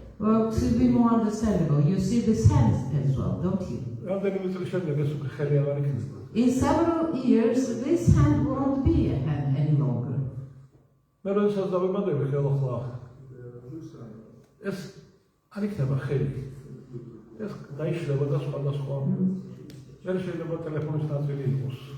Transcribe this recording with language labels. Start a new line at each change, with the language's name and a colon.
English: Well, to be more understandable, you see this hand as well, don't you?
Georgian: რამდენიმე წლის შემდეგ ეს უკვე ხელი აღარ იქნება.
English: In several years, this hand won't be a hand any longer.
Georgian: მე როდესაც დავებადები ხელახლა ეს არ იქნება ხელი. ეს დაიშლება და სხვადასხვა. მე შეიძლება ტელეფონის ნაწილი იყოს.